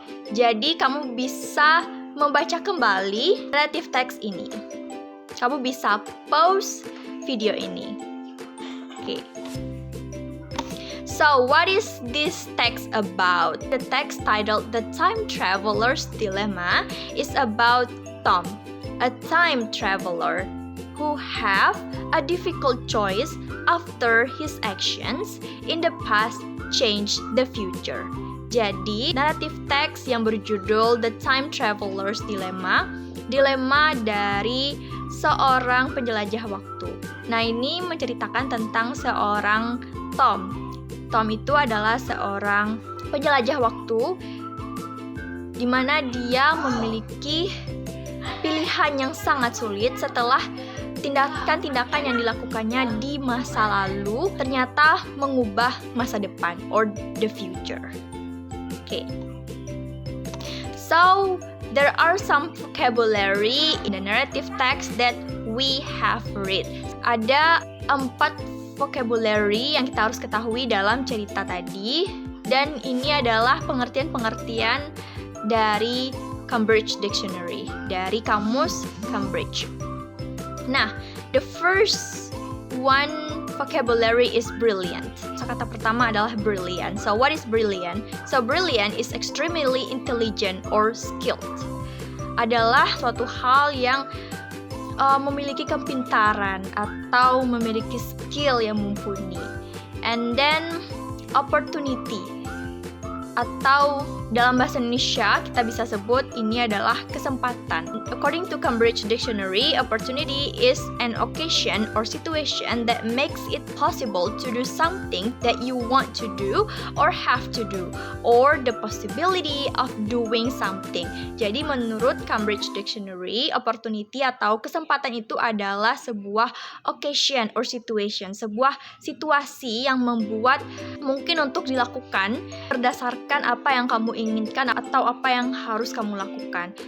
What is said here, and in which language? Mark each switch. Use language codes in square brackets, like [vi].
[id] Jadi kamu bisa membaca kembali naratif teks ini. Kamu bisa pause video ini. Oke. [en] So, what is this text about? The text titled The Time Traveler's Dilemma is about Tom, a time traveler who have a difficult choice after his actions in the past change the future. [id] Jadi, naratif teks yang berjudul The Time Traveler's Dilemma, dilema dari seorang penjelajah waktu. Nah, ini menceritakan tentang seorang Tom. Tom itu adalah seorang penjelajah waktu di mana dia memiliki pilihan yang sangat sulit setelah tindakan-tindakan yang dilakukannya di masa lalu ternyata mengubah masa depan [en] or the future. Okay. So, there are some vocabulary in the narrative text that we have read. [id] Ada 4 vocabulary yang kita harus ketahui dalam cerita tadi, dan ini adalah pengertian-pengertian dari Cambridge Dictionary, dari kamus Cambridge. [en] Nah, the first one vocabulary is brilliant. [id] So, kata pertama adalah brilliant. [en] So, what is brilliant? So, brilliant is extremely intelligent or skilled. [id] Adalah suatu hal yang memiliki kepintaran atau memiliki skill yang mumpuni. [en] And then opportunity, [id] atau dalam bahasa Indonesia kita bisa sebut ini adalah kesempatan. [en] According to Cambridge Dictionary, opportunity is an occasion or situation that makes it possible to do something that you want to do or have to do, or the possibility of doing something. [id] Jadi menurut Cambridge Dictionary, opportunity atau kesempatan itu adalah sebuah [en] occasion or situation, [id] sebuah situasi yang membuat mungkin untuk dilakukan berdasarkan apa yang kamu inginkan atau apa yang harus kamu lakukan.